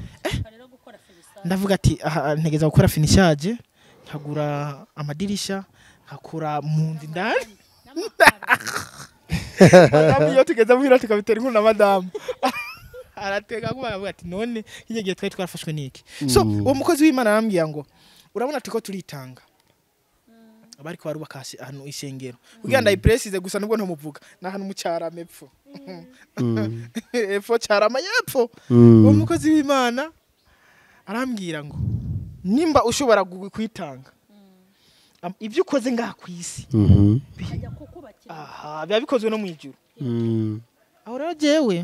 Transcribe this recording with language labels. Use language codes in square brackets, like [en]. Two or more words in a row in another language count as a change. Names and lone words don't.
[rn] ndavuga ati ntegeza gukora finishaje nkagura amadirisha nkakura mu nzu ndani madamu iyo tugeze muhira tukabitera inkuru na madamu aratega kuba avuga ati none igihe gihe twari twarafashwe niki so uwo mukozi w'Imana arambwiye ngo urabona tuko turitanga abari ko barubaka hano ishengero kugira ndayipresize gusa nubwo ntamuvuga na hano mu cyarame epfo epfo cyarama yepfo uwo mukozi w'Imana arambwira ngo nimba ushobora kwitanga ibyo ukoze ngaha ku isi bijya kukubakira biba bikozwe no mu ijuru aho rero jewe